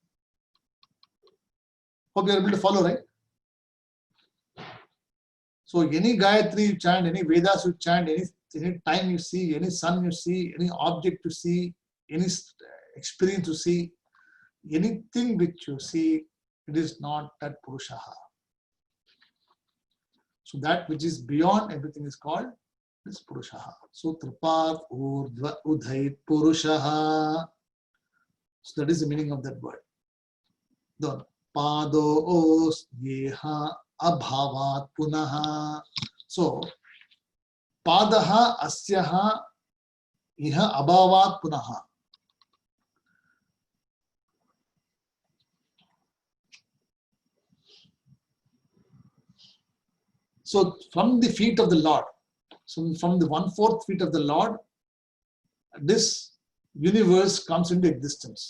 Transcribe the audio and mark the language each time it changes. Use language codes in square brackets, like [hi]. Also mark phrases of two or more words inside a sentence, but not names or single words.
[en] Hope you are able to follow, right? So any Gayatri you chant, any Vedas you chant, any time you see, any sun you see, any object you see, any experience you see, anything which you see, it is not that Purushaha. So that which is beyond everything is called this Purushaha. [sa] So त्रिपात् ऊर्ध्व उदैत् पुरुषः. [en] So that is the meaning of that word. [sa] Then पादो अस्य इह अभवत् पुनः. So पादः अस्य इह अभवत् पुनः. [en] So from the feet of the Lord, so from the 1/4 feet of the Lord, this universe comes into existence.